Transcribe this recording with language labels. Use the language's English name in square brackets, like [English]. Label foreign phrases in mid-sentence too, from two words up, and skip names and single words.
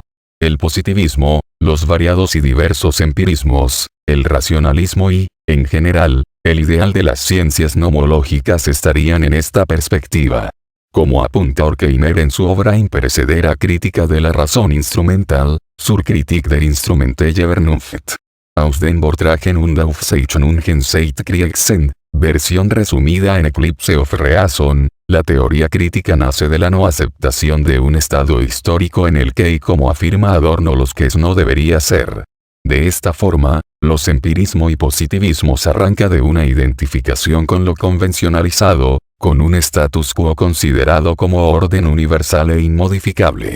[Spanish] El positivismo, los variados y diversos empirismos, el racionalismo y, en general, el ideal de las ciencias nomológicas estarían en esta perspectiva. Como apunta Horkheimer en su obra imperecedera Crítica de la razón instrumental, Zur Kritik der Instrumentelle Vernunft. Aus den Vorträgen und Aufzeichnungen seit Kriegsen, versión resumida en Eclipse of Reason, la teoría crítica nace de la no aceptación de un estado histórico en el que, y como afirma Adorno, los que es no debería ser. De esta forma, los empirismo y positivismo se arranca de una identificación con lo convencionalizado, con un [Latin] status quo [Spanish] considerado como orden universal e inmodificable.